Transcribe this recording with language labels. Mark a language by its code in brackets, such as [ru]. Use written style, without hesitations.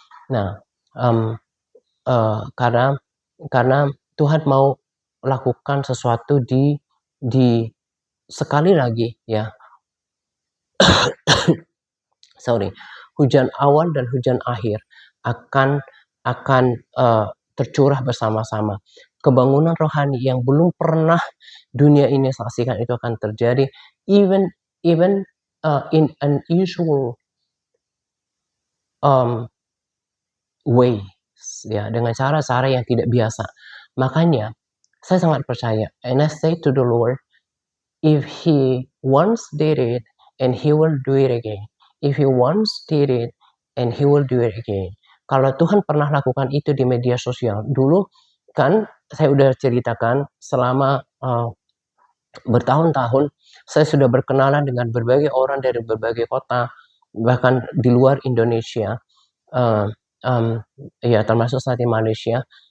[id] Nah, um, karena Tuhan mau lakukan sesuatu di sekali lagi ya, sorry, hujan awal dan hujan akhir akan akan tercurah bersama-sama. Kebangunan rohani yang belum pernah dunia ini saksikan itu akan terjadi, [en] even even in unusual ways [id] ya, dengan cara-cara yang tidak biasa. Makanya saya sangat percaya, [en] and I say to the Lord, if He once did it, and He will do it again. If He once did it, and He will do it again. [id] Kalau Tuhan pernah lakukan itu di media sosial, dulu kan saya udah ceritakan selama bertahun-tahun saya sudah berkenalan dengan berbagai orang dari berbagai kota, bahkan di luar Indonesia, ya termasuk saat di Malaysia.